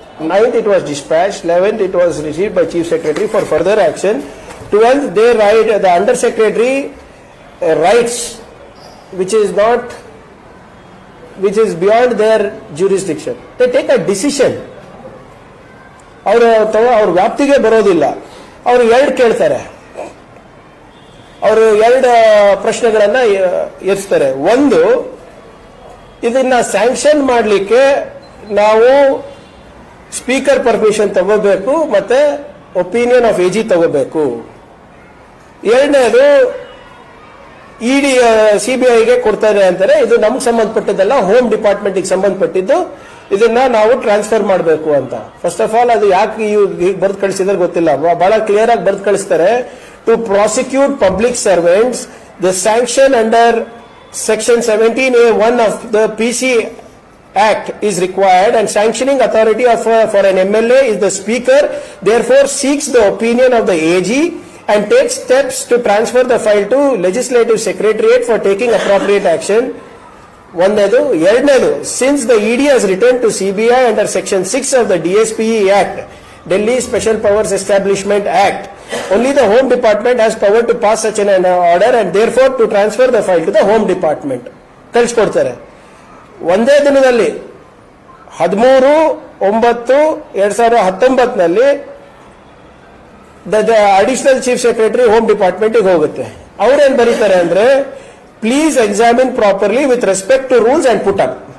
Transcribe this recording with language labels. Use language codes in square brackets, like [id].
[en] 9th it was dispatched. 11th it was received by Chief Secretary for further action. 12th they write, the Under Secretary writes, which is beyond their jurisdiction. They take a decision. [kn] ಅವ್ರ ವ್ಯಾಪ್ತಿಗೆ ಬರೋದಿಲ್ಲ. ಅವರು 2 ಕೇಳ್ತಾರೆ, ಅವರು 2 ಪ್ರಶ್ನೆಗಳನ್ನ ಎತ್ತಿಸ್ತಾರೆ. ಒಂದು, ಇದನ್ನ sanction ಮಾಡಲಿಕ್ಕೆ ನಾವು ಸ್ಪೀಕರ್ ಪರ್ಮಿಷನ್ ತಗೋಬೇಕು, ಮತ್ತೆ ಒಪಿನಿಯನ್ ಆಫ್ AG ತಗೋಬೇಕು. ಎರಡನೇದು, ಇಡಿ CBIಗೆ ಕೊಡ್ತಾರೆ ಅಂತಾರೆ, ಇದು ನಮ್ಗೆ ಸಂಬಂಧಪಟ್ಟದಲ್ಲ, ಹೋಮ್ ಡಿಪಾರ್ಟ್ಮೆಂಟ್ಗೆ ಸಂಬಂಧಪಟ್ಟಿದ್ದು, ಇದನ್ನ ನಾವು ಟ್ರಾನ್ಸ್ಫರ್ ಮಾಡಬೇಕು ಅಂತ. ಫಸ್ಟ್ ಆಫ್ ಆಲ್ ಅದು ಯಾಕೆ ಹೀಗೆ ಬರ್ದು ಕಳಿಸಿದ್ರೆ ಗೊತ್ತಿಲ್ಲ, ಬಹಳ ಕ್ಲಿಯರ್ ಆಗಿ ಬರ್ದು ಕಳಿಸ್ತಾರೆ. [en] To prosecute public servants, the sanction under Section 17A1 of the PC Act is required, and sanctioning authority for an MLA is the Speaker, therefore seeks the opinion of the AG and takes steps to transfer the file to Legislative Secretariat for taking appropriate action. [kn] ಒಂದನೇದು. ಎರಡನೇದು, [en] since the ED has returned to CBI under Section 6 of the DSPE Act, Delhi Special Powers Establishment Act, only the Home Department has power to pass such an order and therefore to transfer the file to the Home Department. [kn] ಕಳಿಸ್ಕೊಡ್ತಾರೆ. ಒಂದೇ ದಿನದಲ್ಲಿ 13/9/2019 additional chief secretary home ಡಿಪಾರ್ಟ್ಮೆಂಟ್ಗೆ ಹೋಗುತ್ತೆ. ಅವ್ರೇನ್ ಬರೀತಾರೆ ಅಂದ್ರೆ, [en] Please examine properly with respect to rules and put up.